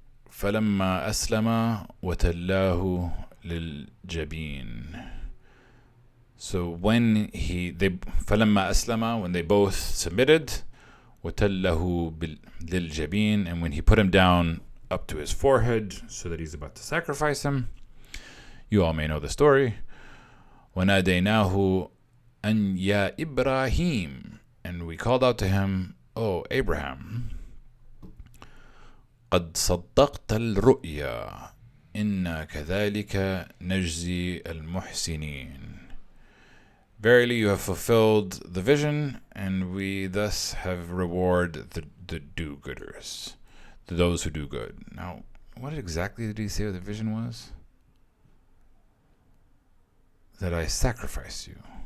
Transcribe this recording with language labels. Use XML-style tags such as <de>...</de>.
<ar>فلما أسلم وتلاه للجبين.</ar> <en>So when</en> <ar>فلما أسلم,</ar> <en>when they both submitted,</en> <ar>وتله للجبين,</ar> <en>and when he put him down up to his forehead so that he's about to sacrifice him. You all may know the story.</en> <ar>وَنَادَيْنَاهُ أَنْ يَا إِبْرَاهِيمُ,</ar> <en>and we called out to him, "O Abraham,</en> <ar>قَدْ صَدَّقْتَ الرُّؤْيَا إِنَّا كَذَلِكَ نَجْزِي الْمُحْسِنِينَ."</ar> <en>Verily you have fulfilled the vision, and we thus have reward the do-gooders, those who do good. Now, what exactly did he say the vision was? That I sacrifice you.</en>